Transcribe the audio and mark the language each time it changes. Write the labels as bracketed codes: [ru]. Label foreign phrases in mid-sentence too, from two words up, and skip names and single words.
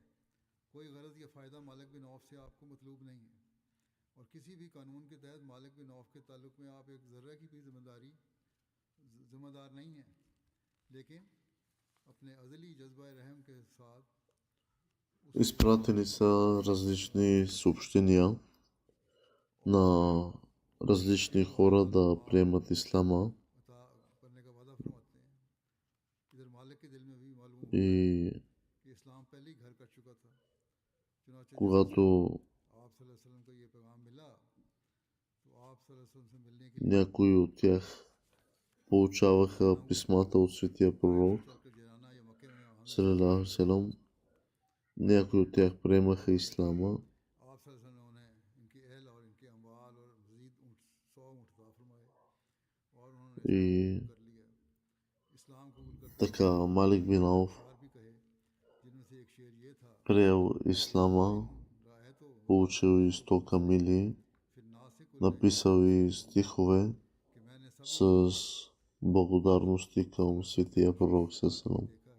[ur] کوئی غرض یا فائدہ مالک بن عوف سے آپ کو مطلوب نہیں ہے اور کسی بھی قانون کے تحت مالک بن عوف کے تعلق میں آپ ایک ذرہ کی بھی ذمہ دار نہیں ہیں، لیکن اپنے ازلی جذبہ رحم کے ساتھ [bg] изпратени са различни съобщения на различни хора да приемат ислама. И когато някои от тях получаваха писмата от светия пророк [ar] صلى الله عليه وسلم, [bg] някои от тях приемаха ислама и така Малик бин Ауф приел ислама, получил и 100 камили, написал и стихове с благодарности към светия пророк салалаху.